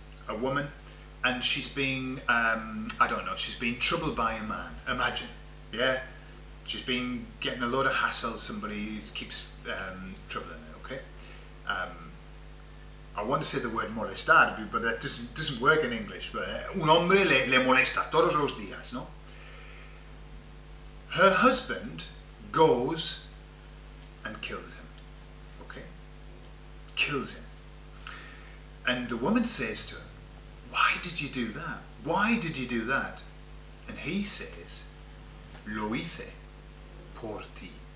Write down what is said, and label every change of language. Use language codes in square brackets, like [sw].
[en] A woman, and she's being, I don't know, she's being troubled by a man. Imagine, yeah? She's been getting a load of hassle, somebody keeps troubling her, okay? I want to say the word molestar, but that doesn't work in English. But [es] un hombre le molesta todos los días, no? [en] Her husband goes and kills him, okay? Kills him. And the woman says to him, why did you do that? Why did you do that? And he says, [es] lo hice por ti.